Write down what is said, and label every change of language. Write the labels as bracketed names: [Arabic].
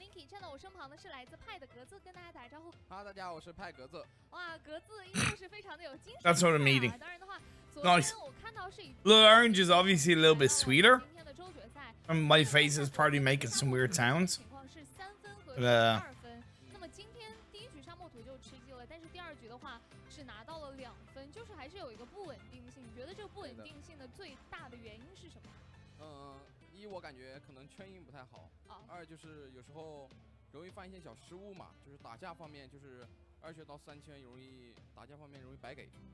[Chinese] 站到我身旁的是来自派的格子，跟大家打个招呼。大家好，我是派格子。哇，格子依旧是非常的有精神。 [English] That's what I'm eating. [Chinese] 当然的话， [English] Nice. Blood orange is obviously a little bit sweeter. And my face is probably making some weird sounds. [Chinese] 那么今天第一局上墨土就吃鸡了，但是第二局的话是拿到了2分，就是还是有一个不稳定性。你觉得这个不稳定性的最大的原因是什么？一我感觉可能圈赢不太好，二就是有时候容易犯一些小失误嘛，就是打架方面就是2圈到3圈容易打架方面容易白给。